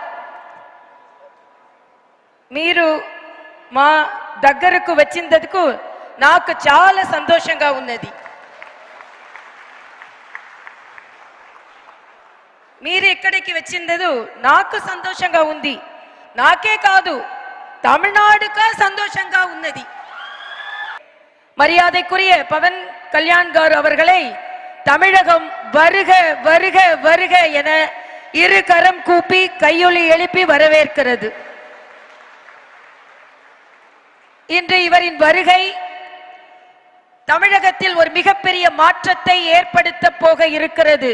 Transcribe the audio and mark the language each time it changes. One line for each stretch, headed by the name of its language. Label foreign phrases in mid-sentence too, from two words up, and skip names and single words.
Telugu: మీరు మా దగ్గరకు వచ్చినందుకు నాకు చాలా సంతోషంగా ఉన్నది. మీరు ఇక్కడికి వచ్చినందుకు నాకు సంతోషంగా ఉంది. నాకే కాదు, తమిళనాడుకు సంతోషంగా ఉన్నది.
Tamil: மரியாதைக்குரிய பவன் கல்யாண் கார் அவர்களை தமிழகம் வருக வருக வருக என இரு கரம் கூப்பி கையொலி எழுப்பி வரவேற்கிறது. இன்று இவரின் வருகை தமிழகத்தில் ஒரு மிகப்பெரிய மாற்றத்தை ஏற்படுத்த போக இருக்கிறது.